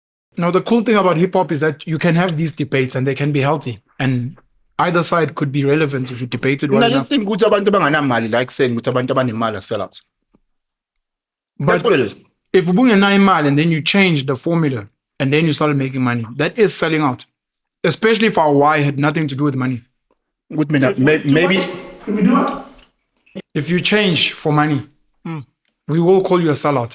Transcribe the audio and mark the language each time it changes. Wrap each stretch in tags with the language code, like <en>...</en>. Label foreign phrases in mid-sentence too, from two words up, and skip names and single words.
<en>Now, the cool thing about hip hop is that you can have these debates and they can be healthy. And either side could be relevant if you debate it well enough. I just think</en> <zu>ukuthi abantu abanganamali</zu> <en>like saying</en> <zu>ukuthi abantu abanemali</zu> <en>are sellouts. That's what it is. If you bring a 9 mile and then you change the formula and then you started making money, that is selling out. Especially if our why had nothing to do with money. Maybe If we do what? If you change for money, we will call you a sellout.</en>